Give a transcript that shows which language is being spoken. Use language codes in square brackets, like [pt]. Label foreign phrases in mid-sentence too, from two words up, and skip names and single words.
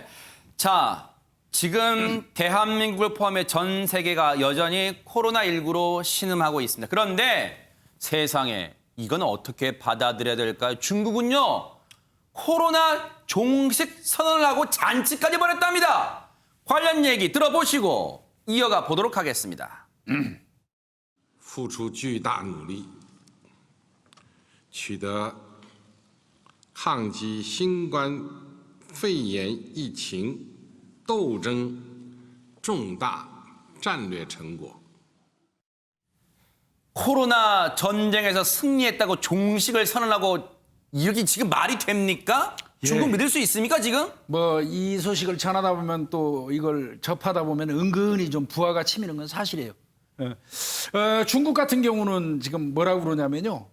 [ko] 자, 지금 대한민국을 포함해 전 세계가 여전히 코로나19로 신음하고 있습니다. 그런데 세상에 이건 어떻게 받아들여야 될까요? 중국은요, 코로나 종식 선언을 하고 잔치까지 벌였답니다. 관련 얘기 들어보시고 이어가 보도록 하겠습니다. [zh] 付出巨大努力，取得抗击新冠肺炎疫情斗争重大战略成果。 [ko] 코로나 전쟁에서 승리했다고 종식을 선언하고 이렇게 지금 말이 됩니까? 중국 믿을 수 있습니까 지금? 뭐 이 소식을 전하다 보면 또 이걸 접하다 보면 은근히 좀 부하가 치미는 건 사실이에요. 중국 같은 경우는 지금 뭐라고 그러냐면요.